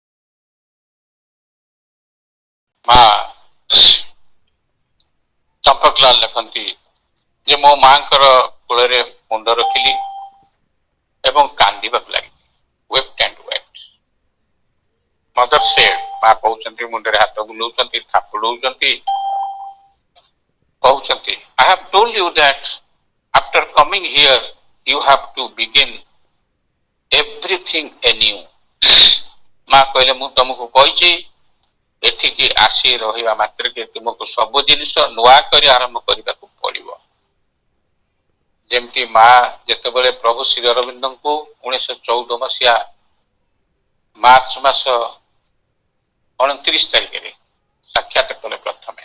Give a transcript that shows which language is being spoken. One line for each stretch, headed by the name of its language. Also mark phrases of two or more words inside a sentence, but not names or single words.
Odia: ମା ଚମ୍ପକଲାଲ ଚମ୍ପକଲାଲ ଲେଖନ୍ତି ଯେ ମୋ ମାଙ୍କର କୋଳରେ ମୁଣ୍ଡ ରଖିଲି ଏବଂ କାନ୍ଦିବାକୁ ଲାଗିଲି।
English: wept and wept. Mother said,
Odia: ମା କହୁଛନ୍ତି, ମୁଣ୍ଡରେ ହାତ ବୁଲଉଛନ୍ତି, ଥାପୁଡଉଛନ୍ତି, କହୁଛନ୍ତି,
English: I have told you that after coming here you have to begin everything anew.
Odia: ମା କହିଲେ ମୁଁ ତମକୁ କହିଛି ଏଠିକି ଆସି ରହିବା ମାତ୍ରକେ ତୁମକୁ ସବୁ ଜିନିଷ ନୂଆ କରି ଆରମ୍ଭ କରିବାକୁ ପଡିବ। ଯେମିତି ମା ଯେତେବେଳେ ପ୍ରଭୁ ଶ୍ରୀ ଅରବିନ୍ଦଙ୍କୁ 1914 ମସିହା ମାର୍ଚ୍ଚ ମାସ 29 ତାରିଖରେ ସାକ୍ଷାତ କଲେ ପ୍ରଥମେ।